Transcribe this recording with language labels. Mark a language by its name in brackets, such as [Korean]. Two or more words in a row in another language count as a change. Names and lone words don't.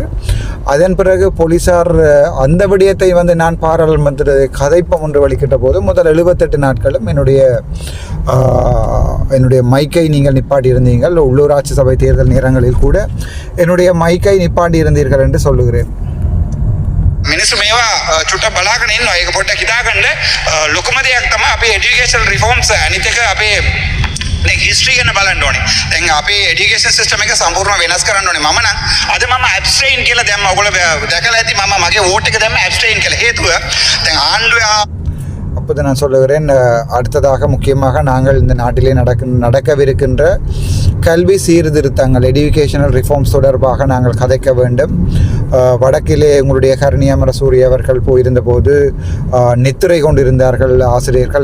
[Tamil] அதன் பிறகு போலீஸார் அந்த விடயத்தை வந்து நான் பாராளுமன்ற கதைப்பம் ஒன்று வலிக்கிட்ட போது முதல் 78 நாட்களும் என்னுடைய மைக்கை நீங்கள் நிப்பாட்டி இருந்தீர்கள். உள்ளூராட்சி சபை தேர்தல் நேரங்களில் கூட என்னுடைய மைக்கை நிப்பாட்டி இருந்தீர்கள் என்று சொல்லுகிறேன். [Sinhala] මිනිස්සු මේවා චුට්ට බලාගෙන ඉන්නවා. ඒක පොඩ්ඩක් හිතාගන්න. ලොකුම දෙයක් තමයි අපේ [English] education reforms. [Sinhala] අනිත් එක අපේ දැන් හිස්ටරි ගැන බලන්න ඕනේ. දැන් අපේ [English] education system [Sinhala] එක සම්පූර්ණව වෙනස් කරන්න ඕනේ. මම නම් අද මම ඇබ්ස්ට්‍රේන් කියලා දැම්ම. ඔයගොල්ලෝ දැකලා ඇති මම මගේ වෝට් එක දැම්ම ඇබ්ස්ට්‍රේන් කියලා. හේතුව දැන් ආණ්ඩුවේ [Tamil] அப்போது நான் சொல்லுகிறேன், அடுத்ததாக முக்கியமாக நாங்கள் இந்த நாட்டிலே நடக்கவிருக்கின்ற கல்வி சீர்திருத்தங்கள், [English] educational reforms [Tamil] தொடர்பாக நாங்கள் கதைக்க வேண்டும். வடக்கிலே உங்களுடைய கருணி அமரசூரி அவர்கள் போயிருந்தபோது நித்திரை கொண்டிருந்தார்கள் ஆசிரியர்கள்.